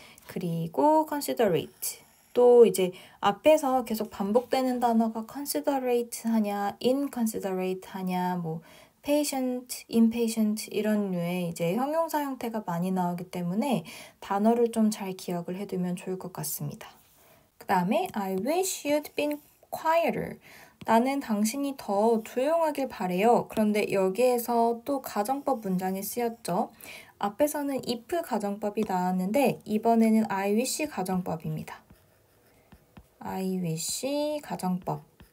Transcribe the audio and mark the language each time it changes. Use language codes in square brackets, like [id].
[ko] 그리고 considerate 또 이제 앞에서 계속 반복되는 단어가 considerate 하냐 inconsiderate 하냐 뭐 patient, impatient 이런 류의 이제 형용사 형태가 많이 나오기 때문에 단어를 좀 잘 기억을 해두면 좋을 것 같습니다. 그 다음에 [en] I wish you'd been quieter. [ko] 나는 당신이 더 조용하길 바래요. 그런데 여기에서 또 가정법 문장이 쓰였죠. 앞에서는 if 가정법이 나왔는데 이번에는 I wish 가정법입니다. I wish 가정법.